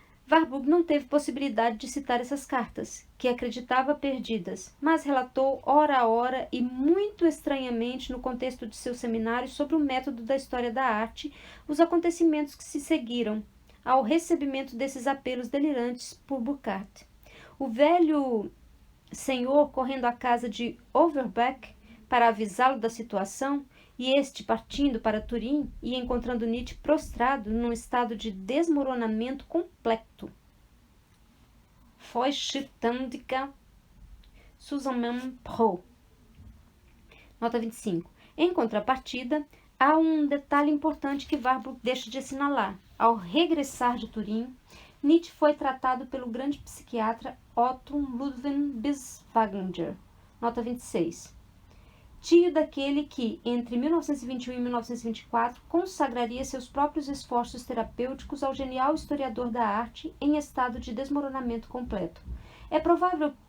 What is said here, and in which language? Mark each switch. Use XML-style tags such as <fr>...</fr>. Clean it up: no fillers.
<pt>Warburg não teve possibilidade de citar essas cartas, que acreditava perdidas, mas relatou hora a hora e muito estranhamente no contexto de seu seminário sobre o método da história da arte, os acontecimentos que se seguiram ao recebimento desses apelos delirantes por Burckhardt. O velho senhor correndo à casa de Overbeck para avisá-lo da situação, e este partindo para Turim e encontrando Nietzsche prostrado num estado de desmoronamento completo.</pt> <de>Vollständiger Zusammenbruch.</de> <pt>Nota 25. Em contrapartida, há um detalhe importante que Warburg deixa de assinalar. Ao regressar de Turim, Nietzsche foi tratado pelo grande psiquiatra Otto Ludwig Binswanger. Nota 26. Tio daquele que, entre 1921 e 1924, consagraria seus próprios esforços terapêuticos ao genial historiador da arte em estado de desmoronamento completo. É provável</pt>